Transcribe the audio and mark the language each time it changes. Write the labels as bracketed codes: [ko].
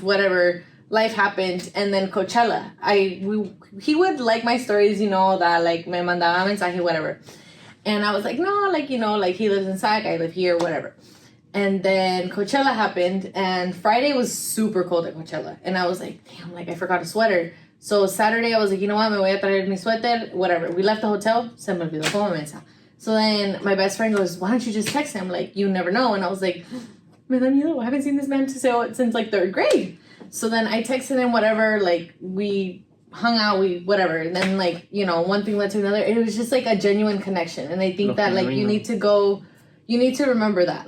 [en] Whatever, life happened, and then Coachella. He would like my stories, you know, that like [es] me mandaba mensaje, [en] whatever, and I was like, no, like, you know, like he lives in Sac, I live here, whatever. And then Coachella happened, and Friday was super cold at Coachella, and I was like, damn, like I forgot a sweater. So Saturday I was like, you know what, [es] me voy a traer mi suéter, [en] whatever. We left the hotel, [es] se me olvidó como mensa. [en] So then my best friend goes, why don't you just text him? Like, you never know. And I was like, [es] me da miedo, [en] I haven't seen this man since like third grade. So then I texted him, whatever, like we hung out, whatever. And then like, you know, one thing led to another. It was just like a genuine connection. And I think that like you need to remember that.